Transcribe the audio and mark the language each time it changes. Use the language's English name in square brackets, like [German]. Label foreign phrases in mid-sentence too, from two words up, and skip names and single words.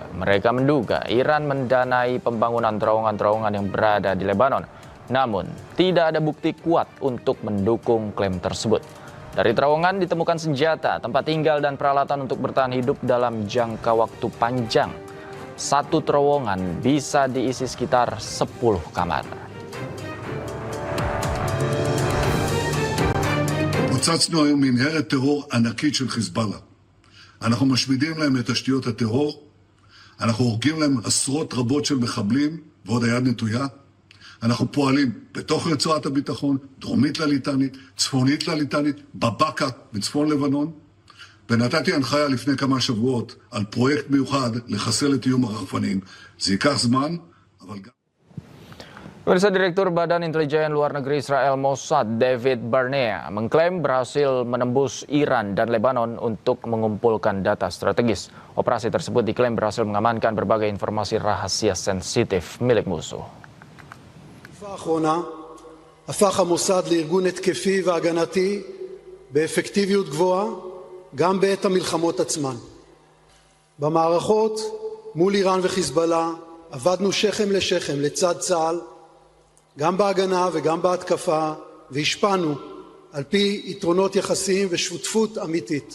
[Indonesian] Mereka menduga Iran mendanai pembangunan terowongan-terowongan yang berada di Lebanon. Namun, tidak ada bukti kuat untuk mendukung klaim tersebut. Dari terowongan ditemukan senjata, tempat tinggal, dan peralatan untuk bertahan hidup dalam jangka waktu panjang. 1 terowongan bisa diisi sekitar 10 kamar. [Hebrew] פוצצנו היום מנהרת טרור ענקית של חיזבאללה. אנחנו משמידים להם את תשתיות הטרור, אנחנו הורגים להם עשרות רבות של מחבלים ועוד היד נטויה. אנחנו פועלים בתוך רצועת הביטחון, דרומית לליטנית, צפונית לליטנית, בבקה בצפון לבנון. ונתתי הנחיה לפני כמה שבועות על פרויקט מיוחד לחסל את איום הרחפנים. זה ייקח זמן, אבל גם... [Indonesian] Pemirsa, Direktur Badan Intelijen Luar Negeri Israel Mossad David Barnea mengklaim berhasil menembus Iran dan Lebanon untuk mengumpulkan data strategis. Operasi tersebut diklaim berhasil mengamankan berbagai informasi rahasia sensitif milik musuh. [Hebrew] הפך המוסד לארגון התקפי והגנתי באפקטיביות גבוהה גם בעת המלחמות עצמן. במערכות מול איראן וחיזבאללה עבדנו שכם לשכם לצד צה"ל, גם בהגנה וגם בהתקפה, והשפענו על פי יתרונות יחסיים ושותפות אמיתית.